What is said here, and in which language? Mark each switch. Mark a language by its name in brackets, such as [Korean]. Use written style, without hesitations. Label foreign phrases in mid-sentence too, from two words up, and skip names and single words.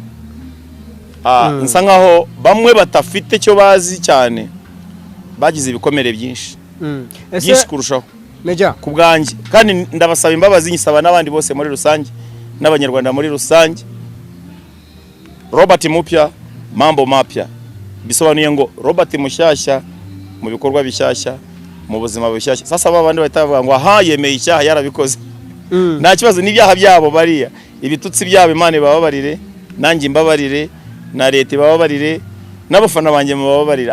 [Kinyarwanda] Nsa nkaho bamwe batafite cyo bazi cyane bagize ibikomere byinshi kurushaho Meja kubwanjye kandi ndabasaba imbabazi nyisaba n'abandi bose muri rusange n'abanyarwanda muri rusange. Robert Mupya [Swahili] mambo mapya [Kinyarwanda] bisobanuye ngo Robert mushyashya mu bikorwa bishyashya mu buzima bushyashya. Sasa babandi batavuga ngo aha yemeye icyaha yarabikoze. Nta kibazo n'ibyaha byabo bariya ibitutsi byabo Imana bababarire nanjye imbabarire na leta bababarire n'abafana banjye mubabarire.